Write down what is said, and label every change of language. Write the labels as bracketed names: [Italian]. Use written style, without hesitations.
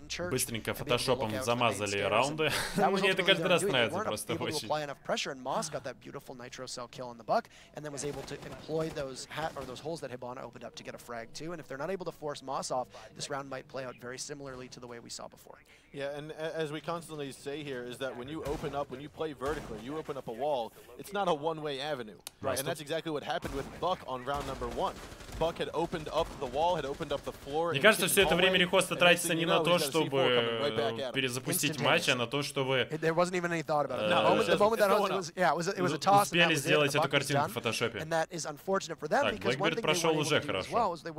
[Russian] Быстренько фотошопом замазали раунды. Мне это каждый раз нравится просто очень. [English] Yeah, and as we constantly say here, is that when you open up, when you play vertically, you open up a wall, it's not a one-way avenue. Right. And that's exactly what happened with Buck on round number 1. Buck had opened up the wall, had opened up the floor. [Russian] Мне кажется, все это время рехоста тратится не на то, чтобы перезапустить матч, а на то, чтобы успели сделать эту картинку в фотошопе. Так, Blackbird прошел уже хорошо.